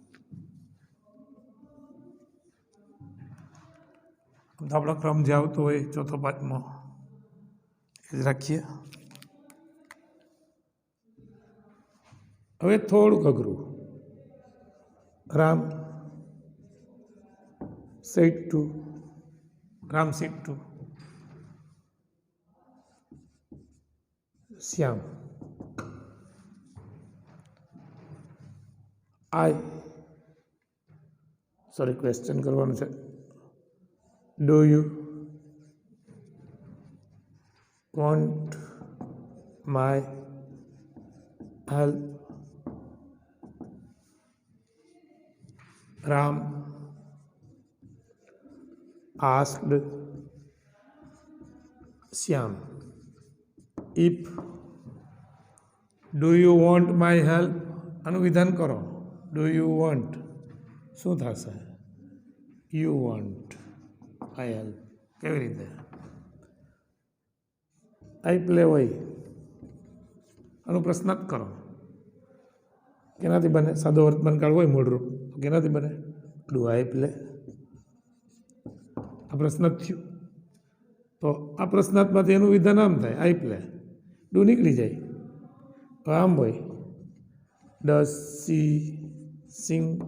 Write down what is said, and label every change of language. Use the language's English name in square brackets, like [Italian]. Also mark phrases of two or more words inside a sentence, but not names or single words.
[Gujarati] તો આપણો ક્રમ જે આવતો હોય 4થો 5મો એ જ રાખીએ. હવે થોડુંક અઘરું. રામ [English] said to [Gujarati] શ્યામ, ક્વેશ્ચન કરવાનું છે. [English] Do you want my help? Ram asked Shyam. If do you want my help? [Gujarati] આનું વિધાન કરો. [English] Do you want [Gujarati] શું થશે? [English] You want my help. [Gujarati] કેવી રીતે? [English] I play [Gujarati] હોય આનું પ્રશ્નાર્થ કરો. કેનાથી બને? સાદો વર્તમાન કાળ હોય મૂળરૂપ, તો કેનાથી બને? [English] do I play. [Gujarati] આ પ્રશ્નાર્થ થયું. તો આ પ્રશ્નાર્થમાંથી એનું વિધાન આમ થાય, [English] I play. [Gujarati] ડુ નીકળી જાય. તો આમ હોય, [English] does she sing.